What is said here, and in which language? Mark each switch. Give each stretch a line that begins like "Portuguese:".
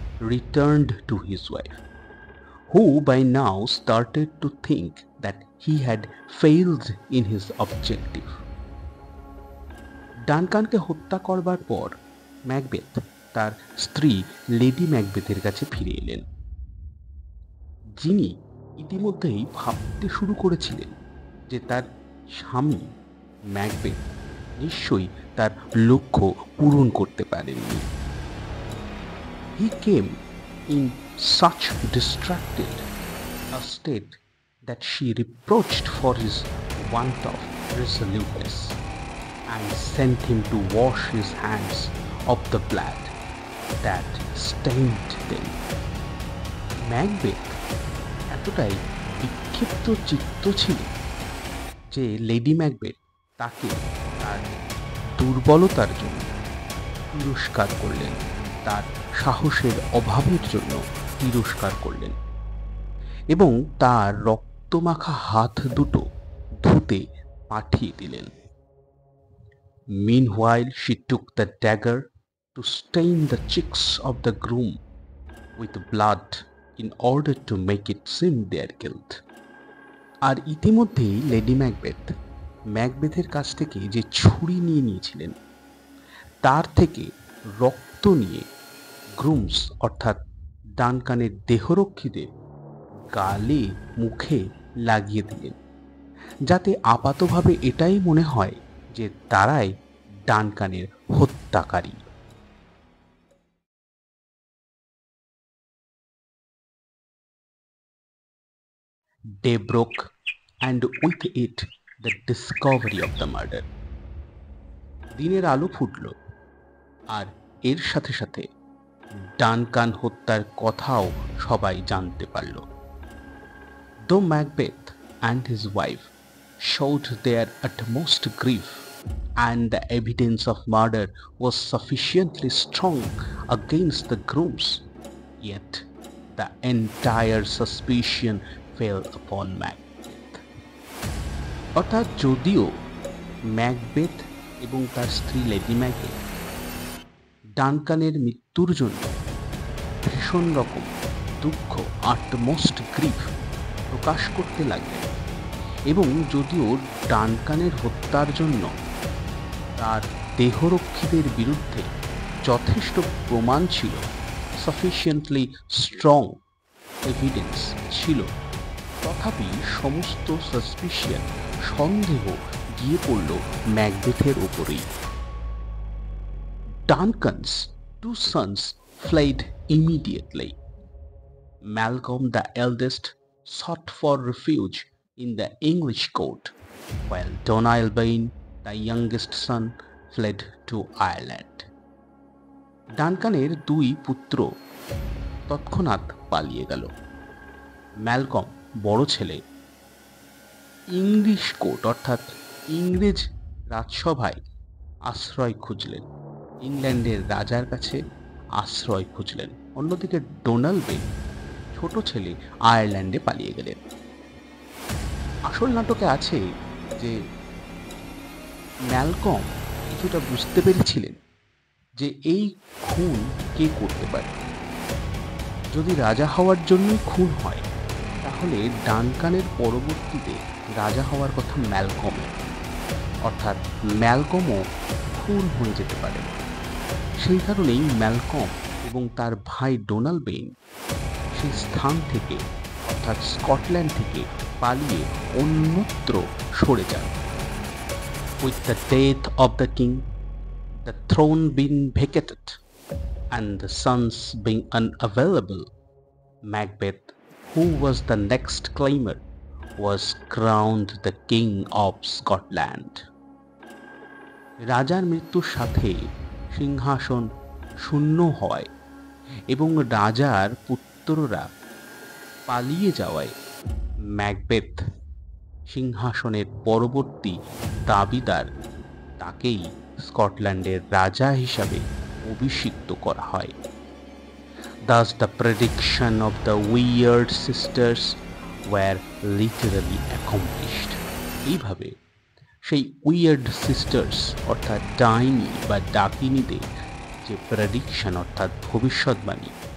English: returned to his wife, who by now started to think that he had failed in his objective.
Bangla: ডানকানকে হত্যা করবার পর Macbeth তার স্ত্রী lady ম্যাকবেথের কাছে ফিরে এলেন, যিনি ইতিমধ্যেই ভাবতে শুরু করেছিলেন যে তার স্বামী ম্যাকবেথ নিশ্চয়ই তার লক্ষ্য পূরণ করতে পারেননি।
English: He came in such distracted a state that she reproached for his want of resoluteness and sent him to wash his hands of the blood that stained them.
Bangla: Macbeth এতটাই বিক্ষিপ্ত চিত্ত ছিল যে লেডি ম্যাকবেথ তাকে তার দুর্বলতার জন্য তিরস্কার করলেন, তার সাহসের অভাবের জন্য তিরস্কার করলেন এবং তার রক্তমাখা হাত দুটো ধুতে পাঠিয়ে দিলেন।
English: Meanwhile, she took the dagger to stain the cheeks of the groom with blood in order to make it seem their guilt.
Bangla: আর ইতিমধ্যেই লেডি ম্যাকবেথের কাছ থেকে যে ছুরি নিয়ে নিয়েছিলেন তার থেকে রক্ত নিয়ে গ্রুমস অর্থাৎ ডানকানের দেহরক্ষীদের গালে মুখে লাগিয়ে দিলেন, যাতে আপাতভাবে এটাই মনে হয় যে তারাই ডানকানের হত্যাকারী।
English: Day broke, and with it the discovery of the murder.
Bangla: দিনের আলো ফুটল, আর এর সাথে সাথে ডানকান হত্যার কথাও সবাই জানতে পারল।
English: Though Macbeth and his wife showed their utmost grief, and the evidence of murder was sufficiently strong against the grooms, yet the entire suspicion fell upon Macbeth.
Bangla: অর্থাৎ যদিও ম্যাকবেথ এবং তার স্ত্রী লেডি ম্যাকবেথ ডানকানের মৃত্যুর জন্য ভীষণ রকম দুঃখ,
English: utmost grief
Bangla: প্রকাশ করতে লাগলেন, এবং যদিও ডানকানের হত্যার জন্য তার দেহরক্ষীদের বিরুদ্ধে যথেষ্ট প্রমাণ ছিল,
English: sufficiently strong evidence
Bangla: ছিল, তথাপি সমস্ত সাসপিশন, সন্দেহ গিয়ে পড়ল ম্যাকবেথের ওপরেই।
English: Duncan's two sons fled immediately. Malcolm the eldest sought for refuge in the English court, while Donalbain, the youngest son, fled to Ireland.
Bangla: ডানকানের দুই পুত্র তৎক্ষণাৎ পালিয়ে গেল। ম্যালকম বড় ছেলে ইংলিশ কোর্ট অর্থাৎ ইংরেজ রাজসভায় আশ্রয় খুঁজলেন, ইংল্যান্ডের রাজার কাছে আশ্রয় খুঁজলেন। অন্যদিকে ডোনাল্ডবেন ছোট ছেলে আয়ারল্যান্ডে পালিয়ে গেলেন। আসল নাটকে আছে যে ম্যালকম কিছুটা বুঝতে পেরেছিলেন যে এই খুন কে করতে পারে। যদি রাজা হওয়ার জন্যই খুন হয়, তাহলে ডানকানের পরবর্তীতে রাজা হওয়ার কথা ম্যালকমের, অর্থাৎ ম্যালকমও খুন হয়ে যেতে পারে। সেই কারণেই ম্যালকম এবং তার ভাই ডোনাল্ডবেন সেই স্থান থেকে অর্থাৎ স্কটল্যান্ড থেকে পালিয়ে অন্যত্র সরে যান।
English: With the death of the king, the throne being vacated and the sons being unavailable, Macbeth, who was the next claimer, was crowned the king of Scotland.
Bangla: রাজার মৃত্যুর সাথে সিংহাসন শূন্য হয় এবং রাজার পুত্ররা পালিয়ে যাওয়ায় ম্যাকবেথ সিংহাসনের পরবর্তী দাবিদার, তাকেই স্কটল্যান্ডের রাজা হিসাবে অভিষিক্ত করা হয়।
English: Thus the prediction of the weird sisters were literally accomplished.
Bangla: এইভাবে সেই উইয়ার্ড সিস্টার্স অর্থাৎ ডাইনি বা ডাকিনীদের যে প্রেডিকশন অর্থাৎ ভবিষ্যৎবাণী,